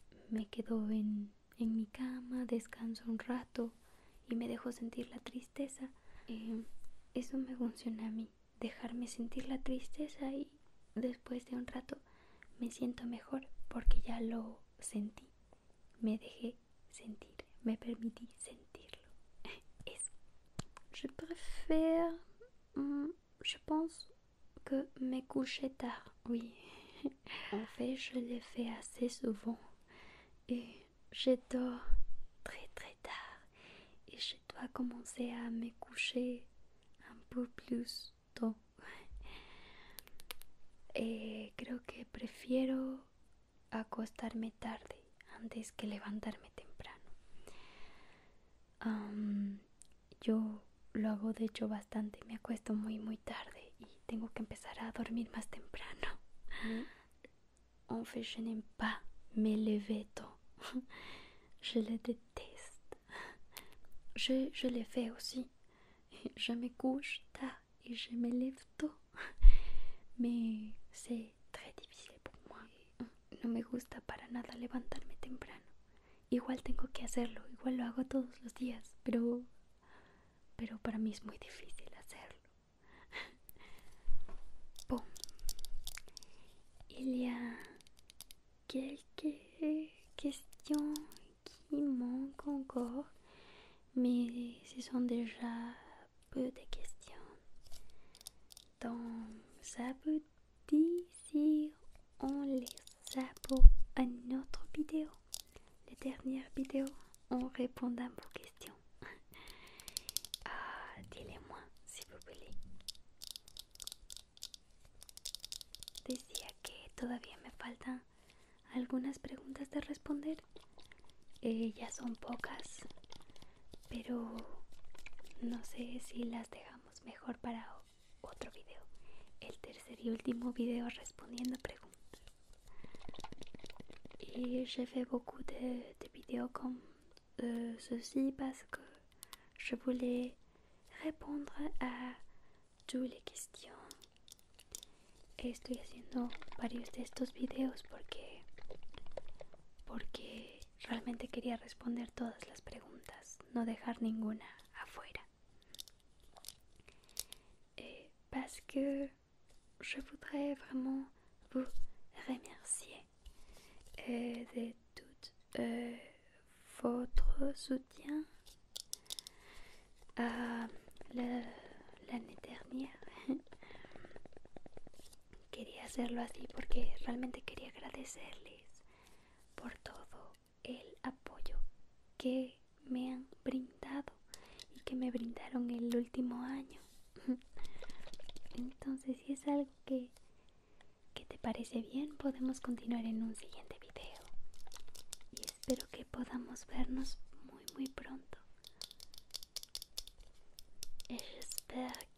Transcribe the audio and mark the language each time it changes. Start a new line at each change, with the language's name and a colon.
Spanish: Me quedo en mi cama, descanso un rato y me dejo sentir la tristeza. Eso me funciona a mí, dejarme sentir la tristeza y después de un rato me siento mejor porque ya lo sentí, me dejé sentir, me permití sentirlo. Eso.
French: Je préfère, je pense que me coucher tard, oui. En fait, je l'ai fait assez souvent et je dors très très tard et je dois commencer à me coucher un peu plus tôt.
Spanish: Creo que prefiero acostarme tarde antes que levantarme temprano. Yo lo hago de hecho bastante, me acuesto muy tarde y tengo que empezar a dormir más temprano.
French: En fait, je n'aime pas me lever tôt. Je le déteste. Je le fais aussi. Je me couche tard et je me lève tôt. Mais c'est très difficile pour moi.
Spanish: No me gusta para nada levantarme temprano. Igual tengo que hacerlo, igual lo hago todos los días, pero para mí es muy difícil hacerlo.
French: Bon, il y a quelques questions qui manquent encore, mais ce sont déjà peu de questions. Donc, ça vous dit si on laisse ça pour une autre vidéo? La dernière vidéo en répondant à vos questions. Dis-le-moi si vous voulez.
Spanish: Decía que todavía me faltan algunas preguntas de responder. Ya son pocas, pero no sé si las dejamos mejor para otro video. El tercer y último video respondiendo preguntas.
French: Et j'ai fait beaucoup de vidéos comme ceci parce que je voulais répondre a toutes les questions.
Spanish: Estoy haciendo varios de estos videos porque realmente quería responder todas las preguntas, no dejar ninguna afuera.
French: Parce que je voudrais vraiment vous remercier de tout votre soutien l'année dernière.
Spanish: Quería hacerlo así porque realmente quería agradecerles por todo el apoyo que me han brindado y que me brindaron el último año. Entonces, si es algo que te parece bien, podemos continuar en un siguiente video y espero que podamos vernos muy pronto.
French: Et j'espère